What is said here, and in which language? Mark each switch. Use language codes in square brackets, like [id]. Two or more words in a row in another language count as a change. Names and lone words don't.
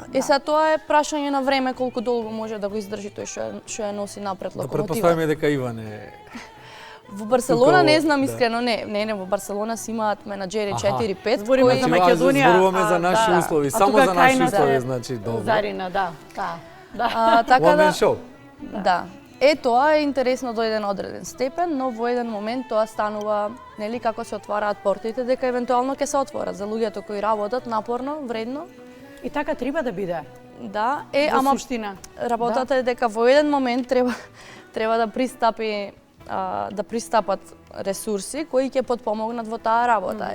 [mk] Сега тоа е прашање на време колку долго може да го издржи тој што ја носи напред локомотивата. Да претпоставиме дека Иван е... Во Барселона не знам искрено, не, во Барселона си имаат менаџери 4-5 кои... за Македонија. Зборуваме за наши услови, само за наши услови, значи, добро. Зарина, да. Така [en] One man show. [mk] Да. Тоа е интересно до еден одреден степен, но во еден момент тоа станува, нели, како се отвараат портите, дека евентуално ќе се отворат за луѓето кои работат напорно, вредно. И така треба да биде. Да, ама суштина. Работата е дека во еден момент треба да пристапат ресурси кои ќе потпомогнат во таа работа.